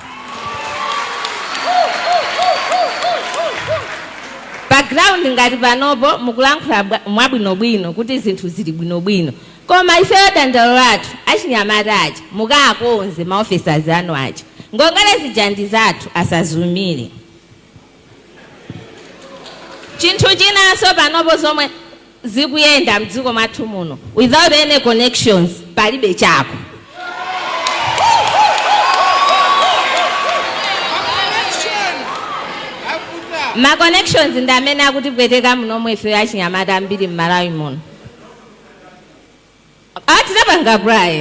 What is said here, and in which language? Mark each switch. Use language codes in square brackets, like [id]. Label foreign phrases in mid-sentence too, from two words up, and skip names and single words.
[ny] Background ngati panopo mukulankhula mwabwinobwino kuti zinthu zili bwinobwino koma ifeyo dandalo lathu achinyamata aja mukakonze maoffices anu aja ngongole zijandi zathu asazumire. Chinthu chinanso panopo zomwe zikuyenda mdziko mwathu muno [en] without any connections [ny] palibe chako. Ma connections ndi amene akutipweteka munomwe ife achinyamata ambiri m'Malawi muno. Tinapanga braye.